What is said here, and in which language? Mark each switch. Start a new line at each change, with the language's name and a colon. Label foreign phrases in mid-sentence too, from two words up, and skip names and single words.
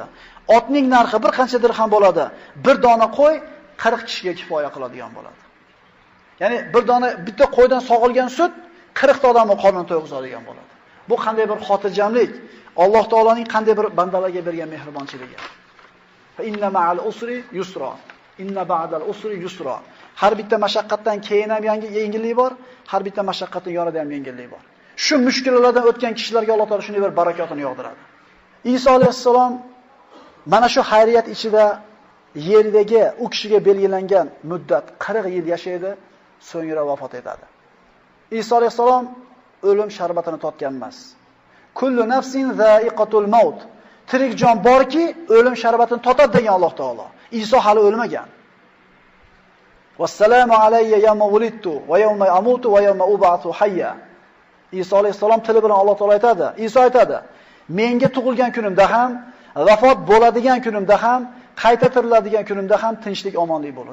Uzbek: Otning narxi bir qancha dirham bo'ladi. Bir dona qo'y 40 kishiga kifoya qiladigan bo'ladi. Ya'ni bitta qo'ydan sog'ilgan sut 40 ta odamni qornini to'yg'izadigan bo'ladi. Bu qanday bir xotirjamlik, Alloh taoloning qanday bir bandalarga bergan mehribonchiligi.
Arabic: فإن مع العسر يسرا إن بعد العسر يسرا.
Uzbek: Har bitta mashaqqatdan keyin ham yengillik bor, har bitta mashaqqatning yonida ham yengillik bor. Shu mushkullardan o'tgan kishilarga Alloh taolo shunday bir barakotini yog'diradi. Iso alayhissalom mana shu xayriyat ichida yerdagi u kishiga belgilangan muddat 40 yil yashaydi, so'ngra vafot etadi. Iso alayhisalom o'lim sharbatini totgan emas.
Arabic: كل نفس ذائقة الموت.
Uzbek: Tirik jon borki, o'lim sharbatini totadi degan Alloh taolo. Iso hali o'lmagan.
Arabic: والسلام علي يوم ولدت ويوم أموت ويوم أبعث حيا.
Uzbek: Iso alayhisalom tili bilan Alloh taolo aytadi. Iso aytadi: "Menga tug'ilgan kunimda ham, vafot bo'ladigan kunimda ham, qayta tiriladigan kunimda ham tinchlik, omonlik bo'lur."